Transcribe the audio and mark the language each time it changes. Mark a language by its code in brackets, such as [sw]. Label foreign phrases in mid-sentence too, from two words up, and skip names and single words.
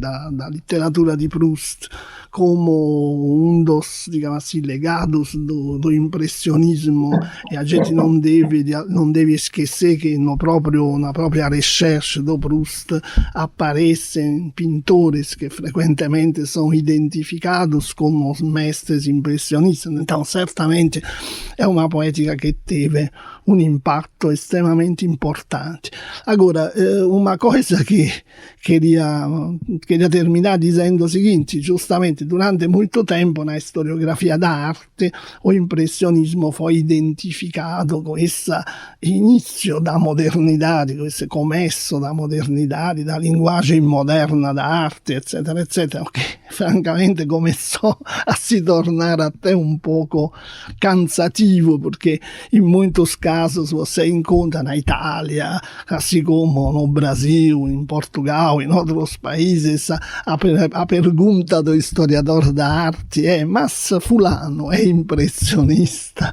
[pt] Da literatura de Proust, como um dos, digamos assim, legados do impressionismo, e a gente não deve esquecer que na própria recherche do Proust aparecem pintores que frequentemente são identificados como os mestres impressionistas. Então, certamente é uma poetica che teve [it] un impatto estremamente importante. [pt] Agora, uma coisa che queria terminar dizendo o seguinte: justamente durante muito tempo na historiografia da arte o impressionismo foi identificado com esse inizio da modernidade, com esse começo da modernidade, da linguagem moderna da arte, [it] eccetera, eccetera, [pt] che francamente começou a se tornar até um pouco cansativo, porque em muitos casos você encontra na Itália, assim como no Brasil, em Portugal, em outros países, a pergunta do historiador da arte é: mas fulano é impressionista?